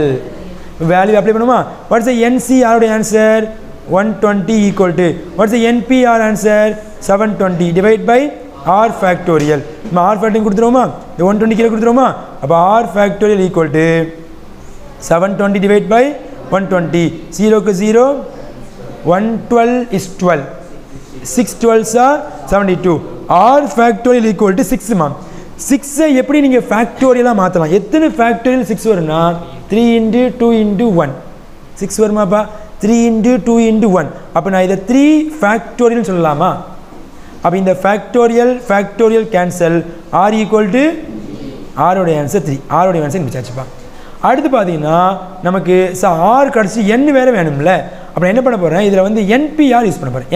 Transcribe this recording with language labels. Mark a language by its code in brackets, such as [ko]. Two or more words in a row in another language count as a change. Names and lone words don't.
[en] value apply [ta] பண்ணுமா. [en] what's the NCR [ta] உடைய [en] answer 120 equal to what's the NPR answer 720 divide by R factorial. [ta] நம்ம [en] R factorial [ta] கொடுத்துருவோமா, இந்த 120 கீழே கொடுத்துருவோமா. அப்போ [en] R factorial equal to 720 divide by 120. 0க்கு 0, 112 இஸ் 12, 6 12s are 72. R factorial equal to 6 [ta] மா. 6ஐ எப்படி நீங்கள் ஃபேக்டோரியலாக மாற்றலாம். எத்தனை ஃபேக்டோரியல் 6 வரும்னா [en] 3 into 2 into 1 [ta] 6 வருமாப்பா. [en] 3 into 2 into 1. [ta] அப்போ நான் இதை 3 ஃபேக்டோரியல் சொல்லலாமா. அப்போ இந்த [en] factorial cancel. R equal to [ta] ஆரோடைய ஆன்சர் 3. ஆரோடைய ஆன்சர் முடிச்சாச்சுப்பா. அடுத்து பார்த்தீங்கன்னா நமக்கு ஆர் கிடச்சி N வேறு வேணும்ல. அப்புறம் என்ன பண்ண போகிறேன், இதில் வந்து [en] NPR use [ta] பண்ண போகிறேன்.